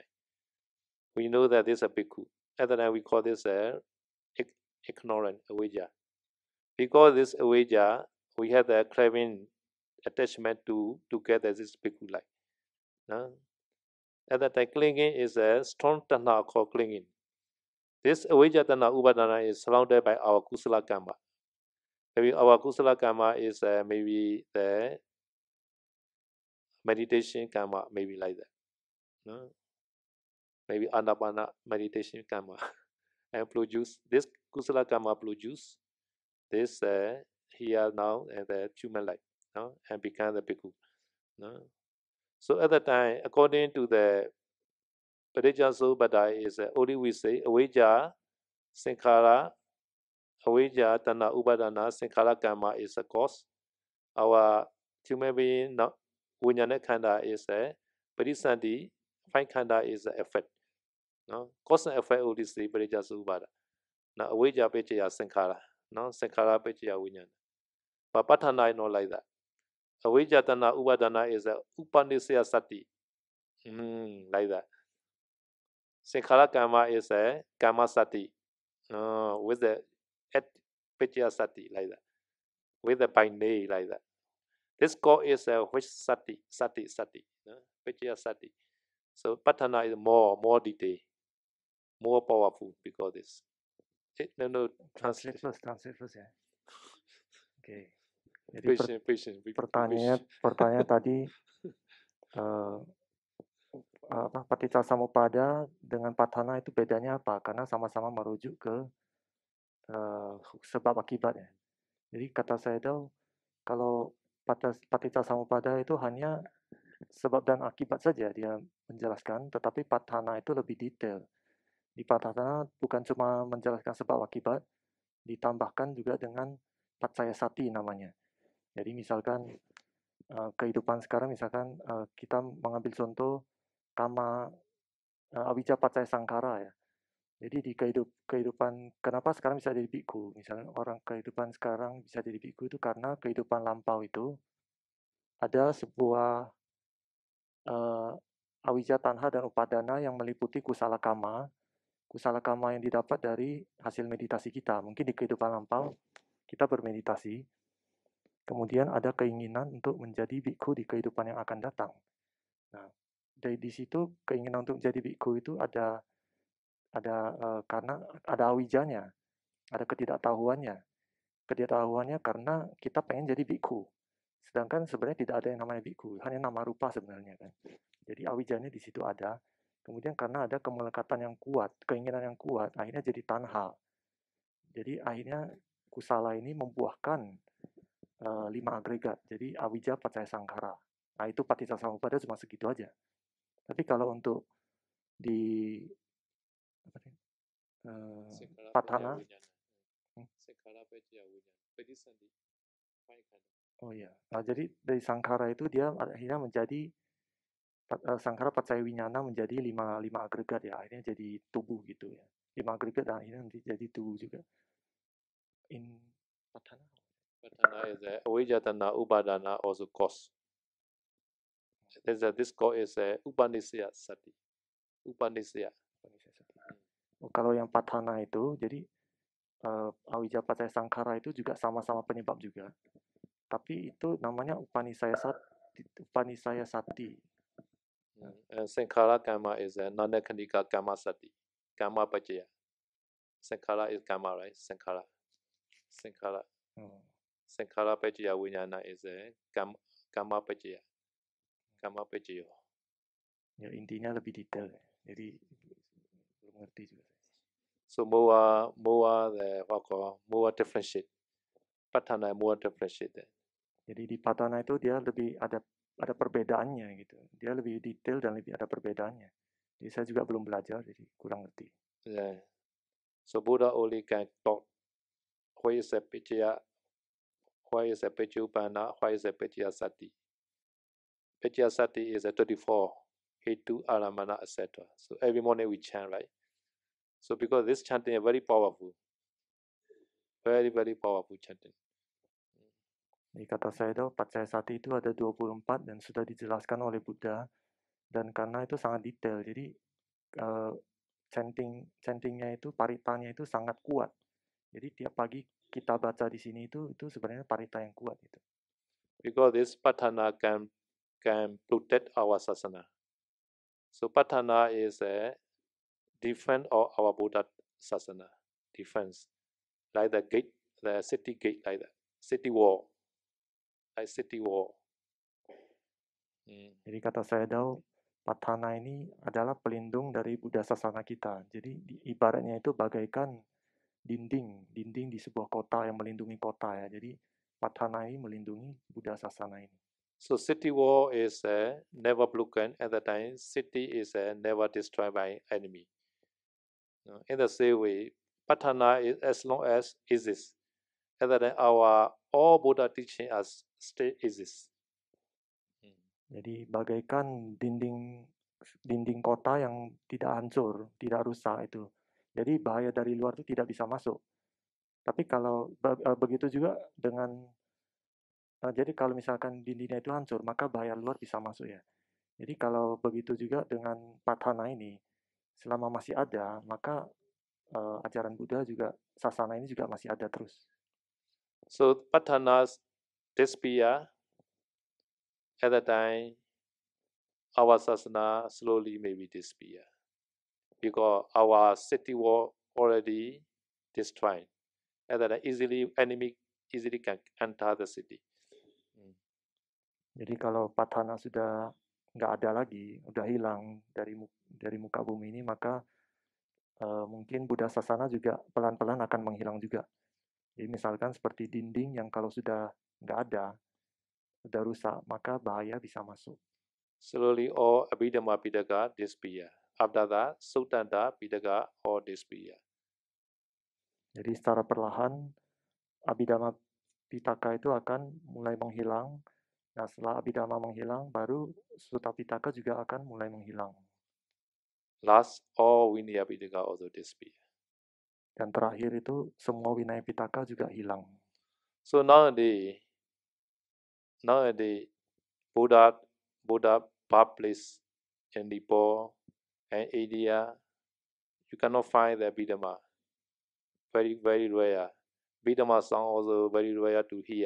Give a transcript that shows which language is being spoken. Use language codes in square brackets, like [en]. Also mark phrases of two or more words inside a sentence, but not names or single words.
[en] We know that this is a bhikkhu. At that time, we call this ignorant avijja. Because this avijja, we have the craving attachment to get this bhikkhu life. No? At that time, clinging is a strong tanha called clinging. This [pi] avijja tanha upadana [en] is surrounded by our [pi] kusala karma. [en] Maybe our [pi] kusala karma [en] is maybe the [pi] meditation karma, [en] maybe like that. No? Maybe anapana meditation karma. And produce this [pi] kusala karma [en] produce this here now and the human life, no? And become the bhikkhu. No? So at the time, according to the Parijjasopada, is only we say [pi] avijja, sankhara, avijja, tanha, upadana, sankhara karma [en] is a cause. Our human being, [pi] vijnana khanda [en] is a parisandhi, five khanda is the effect. No? Cause and effect only say Parijjasopada. [pi] Now avijja pechaya sankhara, no? Sankhara pechaya vijnana. [en] But patthana is not like that. [pi] Avijja tanha upadana [en] is a [pi] upanisya sati. [en] Like that. [pi] Sankhara karma [en] is a [pi] karma sati. [en] With the [pi] pechaya sati, [en] like that. With the by name, like that. This call is a which sati. [pi] Pechaya sati. [en] So patthana is more detail, more powerful because this. No, Translate translation. [id] first ya. Oke. Jadi [en] Patient. [id] pertanyaan tadi Paticca Samuppada dengan Patthana itu bedanya apa? Karena sama-sama merujuk ke sebab akibat ya. Jadi kata saya itu kalau Paticca Samuppada itu hanya sebab dan akibat saja dia menjelaskan, tetapi Patthana itu lebih detail. Di Patthana bukan cuma menjelaskan sebab akibat, ditambahkan juga dengan [pi] Paccaya Sati [id] namanya. Jadi misalkan kehidupan sekarang, misalkan kita mengambil contoh [pi] kama avijja paccaya sankhara [id] ya. Jadi di kehidupan, kenapa sekarang bisa jadi bhikkhu? Misalnya orang kehidupan sekarang bisa jadi bhikkhu itu karena kehidupan lampau itu ada sebuah [pi] avijja, tanha, [id] dan upadana yang meliputi [pi] kusala kama [id] yang didapat dari hasil meditasi kita. Mungkin di kehidupan lampau kita bermeditasi, kemudian ada keinginan untuk menjadi bhikkhu di kehidupan yang akan datang. Nah, di situ keinginan untuk menjadi bhikkhu itu ada karena ada awijanya, ada ketidaktahuannya karena kita pengen jadi bhikkhu. Sedangkan sebenarnya tidak ada yang namanya bhikkhu, hanya [pi] nama rupa [id] sebenarnya kan. Jadi awijanya di situ ada. Kemudian karena ada kemelekatan yang kuat, keinginan yang kuat, akhirnya jadi tanha. Jadi akhirnya kusala ini membuahkan 5 agregat. [pi] Jadi avijja, paccaya sankhara. [id] Nah itu Paticca Samuppada cuma segitu aja. Tapi kalau untuk di Patthana, oh iya, nah, jadi dari sankhara itu dia akhirnya menjadi [pi] sankhara paccaya wiññana [id] menjadi 5 agregat ya, akhirnya jadi tubuh gitu ya. 5 agregat dan akhirnya nanti jadi tubuh juga. [en] In Patthana is [pi] avijja tanha upadana [en] also cause. This cause is [pi] upanisya sati. [en] Upanisya. [id] Kalau yang Patthana itu, jadi [pi] avijja paccaya sankhara [id] itu juga sama-sama penyebab juga. Tapi itu namanya [pi] upanisaya sati. [en] Sankhara karma is [pi] nanakanika karma sati. Karma paccaya. [en] Sankhara is karma, right? Sankhara. [pi] Sankhara paccaya viññana [en] is [pi] karma paccaya. Karma paccaya. [id] Ya intinya lebih detail ya. Jadi belum ngerti juga. [en] So more differentiate. Patthana more differentiate. [id] Jadi di Patthana itu dia lebih ada perbedaannya gitu. Dia lebih detail dan lebih ada perbedaannya. Jadi saya juga belum belajar, jadi kurang ngerti. [en] Yeah. So Buddha only can talk why is a paccaya, why is a [pi] paccaya upana, [en] why is a [pi] paccaya sati. Paccaya sati [en] is a 24 [pi] Hetu, Aramana, [en] etc. So every morning we chant, right? So because this chanting is very powerful, very powerful chanting. [id] Di kata Sayadaw, [pi] Pacaya Sati [id] itu ada 24 dan sudah dijelaskan oleh Buddha. Dan karena itu sangat detail, jadi chantingnya itu, paritanya itu sangat kuat. Jadi tiap pagi kita baca di sini itu sebenarnya parita yang kuat itu. [en] Because this patana can protect our sasana. So patana is a defense of our Buddha sasana, defense, like the gate, the city gate, like that, city wall, like city wall. [id] Jadi kata Sayadaw, Patana ini adalah pelindung dari Buddha sasana kita. Jadi ibaratnya itu bagaikan dinding di sebuah kota yang melindungi kota ya. Jadi Patana ini melindungi Buddha sasana ini. [en] So city wall is never broken at the time. City is never destroyed by enemy. In the same way, Patana is as long as exists. At the time, our all Buddha teaching us still exists. [id] Jadi bagaikan dinding kota yang tidak hancur, tidak rusak itu. Jadi bahaya dari luar itu tidak bisa masuk. Tapi kalau begitu juga dengan jadi kalau misalkan dindingnya itu hancur, maka bahaya luar bisa masuk ya. Jadi kalau begitu juga dengan Patana ini, selama masih ada, maka ajaran Buddha juga, sasana ini juga masih ada terus. [en] So Patana's disappear at the time, our sasana slowly maybe disappear because our city wall already destroyed. And then enemy easily can enter the city. [id] Jadi kalau Patana sudah nggak ada lagi, udah hilang dari muka bumi ini, maka mungkin Buddha sasana juga pelan-pelan akan menghilang juga. Jadi misalkan seperti dinding yang kalau sudah nggak ada, sudah rusak, maka bahaya bisa masuk. [en] Slowly all Abhidhamma Pitaka disappear. After that, Suttanta Pitaka all disappear. [id] Jadi secara perlahan Abhidhamma Pitaka itu akan mulai menghilang. Nah setelah Abhidhamma menghilang, baru Sutta Pitaka juga akan mulai menghilang. [en] Last, all Vinaya Pitaka also disappear. [id] Dan terakhir itu semua Vinaya Pitaka juga hilang. [en] So nowadays Buddha birthplace in Nepal and India, you cannot find the Abhidhamma. Very rare. Abhidhamma song also very rare to hear.